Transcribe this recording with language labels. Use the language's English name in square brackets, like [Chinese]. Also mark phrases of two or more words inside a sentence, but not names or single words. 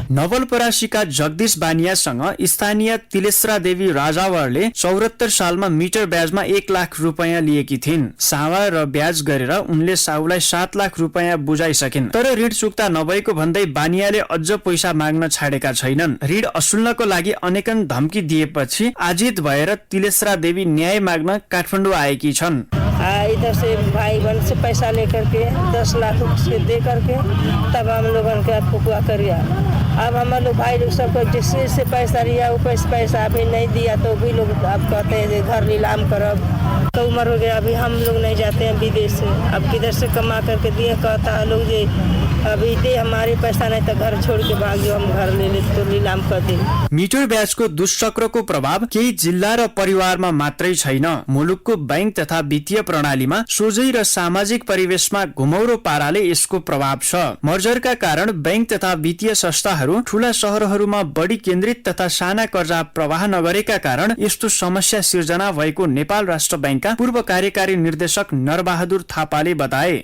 [Nepali] नवलपरासीका जगदीश बानियासँग स्थानीय तिलेश्रा देवी राजावरले 74 सालमा मिटर ब्याजमा 1 लाख रुपैयाँ लिएकी थिइन्। सावा र ब्याज गरेर उनले साउलाई 7 लाख रुपैयाँ बुझाइसकिन्। तर ऋण चुक्ता नभएको भन्दै बानियाले अझ पैसा माग्न छाडेका छैनन्। ऋण असुल्नको लागि अनेकन धम्की दिएपछि आजित भएर तिलेश्रा देवी न्याय माग्न काठमाडौँ आएकी छन्। [Hindi] इधर से भाई बहन से पैसा लेकर के 10 लाख से दे करके तब हम लोगों के फुकुआ करिया। अब हम लोग भाई लोग सबको जिससे पैसा लिया वो पैसा अभी नहीं दिया तो भी लोग अब कहते हैं घर नीलाम करब। तो उम्र हो गया, अभी हम लोग नहीं जाते हैं विदेश से, अब किधर से कमा करके दिए, कहता है लोग जे अभी दे हमारे पैसा नहीं तो घर छोड़ के भाग जाओ, हम घर ले ले तो नीलाम कर दे। [Nepali] मिटर ब्याजको दुष्चक्रको प्रभाव केही जिल्ला र परिवारमा मात्रै छैन। मुलुकको बैंक तथा वित्तीय प्रणालीमा सोझै र सामाजिक परिवेशमा घुमौरो पाराले यसको प्रभाव छ। मर्जरका कारण बैंक तथा वित्तीय संस्थाहरू ठूला शहरहरूमा बढी केन्द्रित तथा साना कर्जा प्रवाह नगरेका कारण यस्तो समस्या सिर्जना भएको नेपाल राष्ट्र बैंकका पूर्व कार्यकारी निर्देशक नरबहादुर थापाले बताए।